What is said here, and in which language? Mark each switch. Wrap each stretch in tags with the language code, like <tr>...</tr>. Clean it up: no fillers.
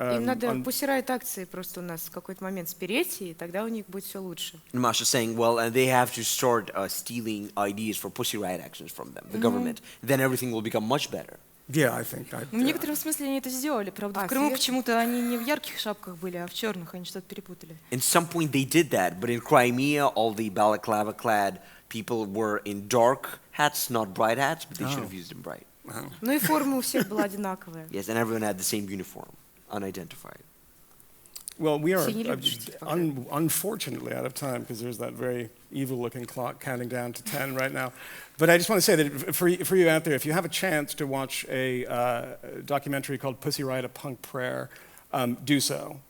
<ru>Им надо Пусси Райот акции просто у нас в какой-то момент спереть, и тогда у них будет все лучше.</ru> <en>Masha's saying, well, they have to start stealing ideas for Pussy Riot actions from them, the government. Then everything will become much better. Yeah, I think...</en> <ru>В некотором смысле они это сделали. Правда, в Крыму почему-то они не в ярких шапках были, а в черных. Они что-то перепутали.</ru> <en>In some point they did that, but in Crimea, all the balaclava-clad people were in dark hats, not bright hats, but they should have used them bright.</en> <ru>Ну и форма у всех была одинаковая.</ru> <en>Yes, and everyone had the same uniform, unidentified. Well, we are unfortunately out of time because there's that very evil-looking clock counting down to 10 right now. But I just want to say that for you out there, if you have a chance to watch a documentary called Pussi Riot, A Punk Prayer, do so.</en>